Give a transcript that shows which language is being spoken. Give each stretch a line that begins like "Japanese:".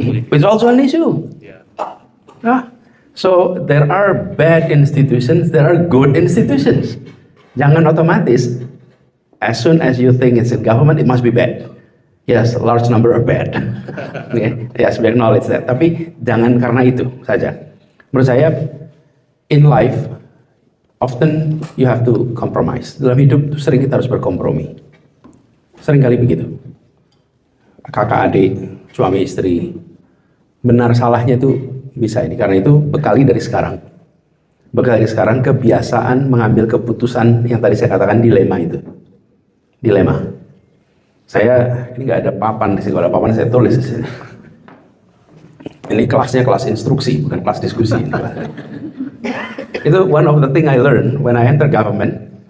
English: It's also an issue. Yeah. So there are bad institutions, there are good institutions.
Indonesian: Jangan otomatis,
English: as soon as you think it's in government, it must be bad. Yes, a large number are bad. Okay. Yes, we acknowledge that.
Indonesian: Tapi jangan karena itu saja. Menurut saya,
English: in life, often you have to compromise.
Indonesian: Dalam hidup sering kita harus berkompromi. Sering kali begitu. Kakak adik, suami istri, benar salahnya itu bisa ini. Karena itu bekali dari sekarang. Bekali dari sekarang kebiasaan mengambil keputusan yang tadi saya katakan dilema itu. Dilema. Saya ini nggak ada papan di sini. Kalau ada papan saya tulis di sini. Ini kelasnya kelas instruksi, bukan kelas diskusi.
English: Itu one of the thing I learned when I enter government.